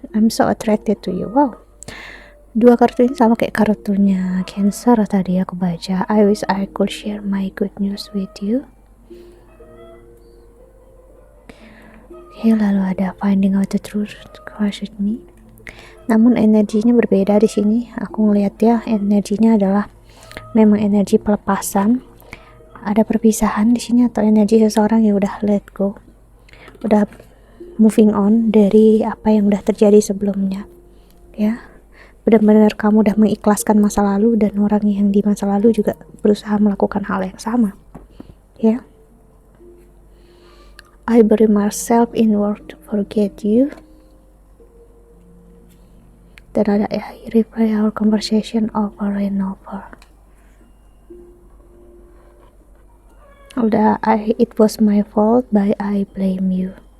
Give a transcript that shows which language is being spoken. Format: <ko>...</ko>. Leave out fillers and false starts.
<en>I'm so attracted to you.</en> <id>Wow, dua kartu ini sama kayak kartunya Cancer tadi aku baca.</id> <en>I wish I could share my good news with you.</en> <id>Oke, lalu ada</id> <en>finding out the truth, crush with me.</en> <id>Namun energinya berbeda di sini. Aku ngelihat ya, energinya adalah memang energi pelepasan. Ada perpisahan di sini, atau energi seseorang yang udah</id> <en>let go,</en> <id>udah</id> <en>moving on</en> <id>dari apa yang udah terjadi sebelumnya, ya. Benar-benar kamu udah mengikhlaskan masa lalu, dan orang yang di masa lalu juga berusaha melakukan hal yang sama, ya.</id> <en>I bury myself in work to forget you.</en> <id>Dan ada</id> <en>I replay our conversation over and over.</en> <id>Udah,</id> <en>it was my fault, but I blame you.</en>